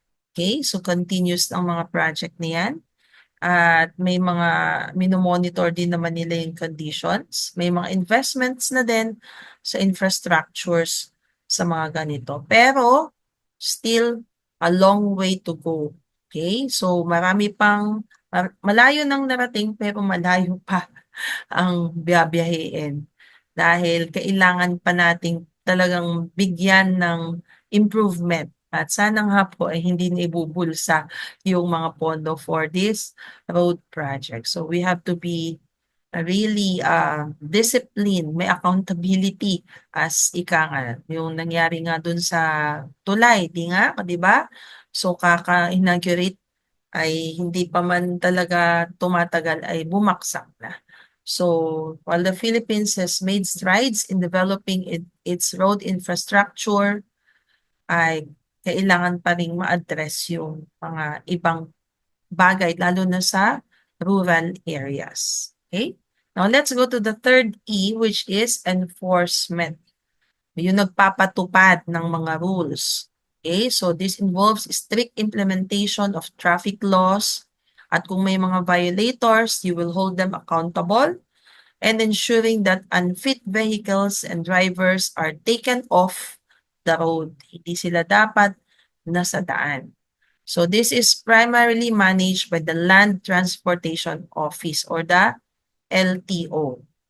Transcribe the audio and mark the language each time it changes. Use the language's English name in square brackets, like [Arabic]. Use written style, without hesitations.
[Filipino] Okay, so continuous ang mga project na yan. At may mga minomonitor din naman nila yung conditions. May mga investments na din sa infrastructures sa mga ganito. [English] Pero still a long way to go. [Filipino] Okay, so marami pang, malayo nang narating pero malayo pa ang biyabiyahin. Dahil kailangan pa nating talagang bigyan ng improvement. At sana nga po ay hindi na ibubulsa yung mga pondo [English] for this road project. So we have to be really discipline, [Filipino] may accountability as ika nga, yung nangyari nga dun sa tulay, di ba? So kaka-inaugurate ay hindi pa man talaga tumatagal ay bumaksak na. [English] So while the Philippines has made strides in developing its road infrastructure, [Filipino] ay kailangan pa ring ma-address yung mga ibang bagay, lalo na sa [English] rural areas. Okay? Now, let's go to the third E, which is enforcement. [Filipino] Yung nagpapatupad ng mga rules. [English] Okay? So, this involves strict implementation of traffic laws. [Filipino] At kung may mga [English] violators, you will hold them accountable and ensuring that unfit vehicles and drivers are taken off the road. [Filipino] Hindi sila dapat nasa daan. [English] So this is primarily managed by the Land Transportation Office or the LTO.